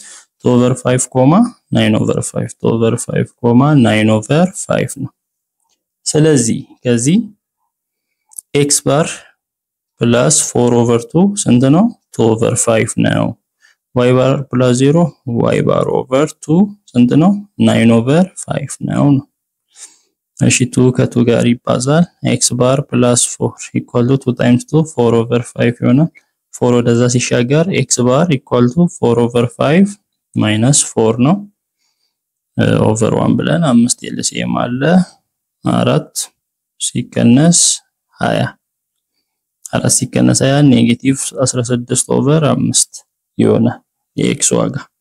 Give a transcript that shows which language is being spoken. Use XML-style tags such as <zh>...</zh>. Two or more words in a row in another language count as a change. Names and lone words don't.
<am>2 over 5 ኮማ 9 over 5 2 over 5 ኮማ 9 over 5 ነው። ስለዚህ ከዚህ x ባር ፕላስ 4 over 2 ስንት ነው? 2 over 5 ነው። y ባር ፕላስ 0 y ባር over 2 ስንት ነው? 9 over 5 ነው። እሺ 2 ከ2 ጋር ይባዛል x ባር ፕላስ 4</am> <en>equal to</en> <am>2 times 2 4 over 5 ይሆናል። 4 ወደዛ ሲሻገር x ባር</am> <en>equal to</en> <am>4 over 5 minus 4 ነው over 1 ብለን 5 LCM አለ 4 ሲቀነስ 20 4 ሲቀነስ 20 ኔጌቲቭ 16 over 5 ይሆናል የx ዋጋ።</am>